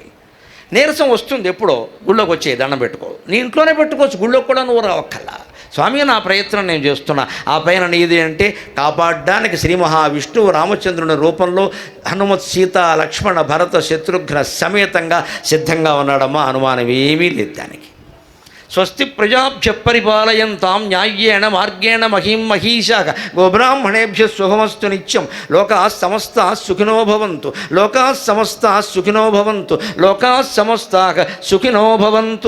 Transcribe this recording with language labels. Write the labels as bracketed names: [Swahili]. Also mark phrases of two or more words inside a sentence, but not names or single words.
[Telugu] నీరసం వస్తుంది, ఎప్పుడో గుళ్ళోకి వచ్చే దండం పెట్టుకో, నీ ఇంట్లోనే పెట్టుకోవచ్చు, గుళ్ళోకి కూడా నువ్వు రావక్కల్లా. స్వామి నా ప్రయత్నం నేను చేస్తున్నా, ఆ పైన నీది అంటే కాపాడడానికి శ్రీ మహావిష్ణువు రామచంద్రుని రూపంలో హనుమత్ సీత లక్ష్మణ భరత శత్రుఘ్న సమేతంగా సిద్ధంగా ఉన్నాడమ్మా, అనుమానం ఏమీ లేదు దానికి. [Sanskrit] స్వస్తి ప్రజాభ్య పరిపాలయంతాం న్యాయ్యేణ మార్గేణ మహీం మహీషాః గోబ్రాహ్మణేభ్య శుభమస్తు నిత్యం. లోకాః సమస్తాః సుఖినో భవంతు, లోకాః సమస్తాః సుఖినో భవంతు, లోకాః సమస్తాః సుఖినో భవంతు.